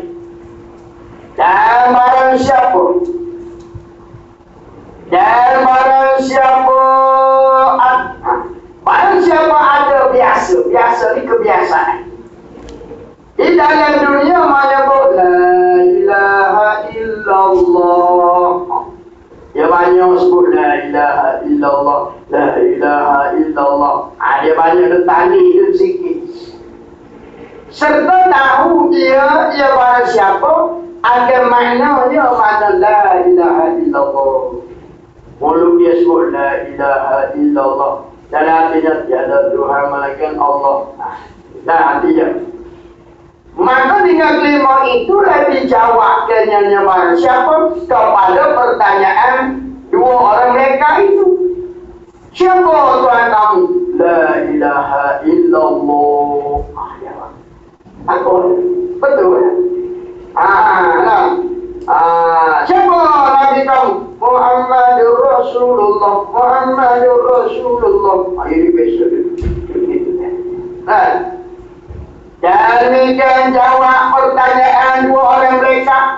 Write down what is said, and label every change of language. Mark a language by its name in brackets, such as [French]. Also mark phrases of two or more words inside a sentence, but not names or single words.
[Malay] Dan barang siapa ada biasa ni kebiasaan. Di dalam dunia menyebut [Arabic] لا إله إلا الله. [Malay] Dia banyak sebut [Arabic] لا إله إلا الله، لا إله إلا الله. [Malay] Dia banyak letani itu sikit. Serta tahu dia barang siapa ada maknanya mana [Arabic] لا إله إلا الله. [Malay] Mulut dia sebut [Arabic] لا إله إلا الله. [Malay] Dan artinya tiada Tuhan melainkan Allah. Dan artinya maka dengan kelima itulah dijawabkannya barang siapa kepada pertanyaan dua orang mereka itu. Siapa Tuhan kamu? [Arabic] لا إله إلا الله. [Malay] Aku betul. Siapa Nabi kamu? [Arabic] محمد رسول الله. محمد رسول الله. [Malay] Ini besok. Demikian jawab pertanyaan dua orang mereka.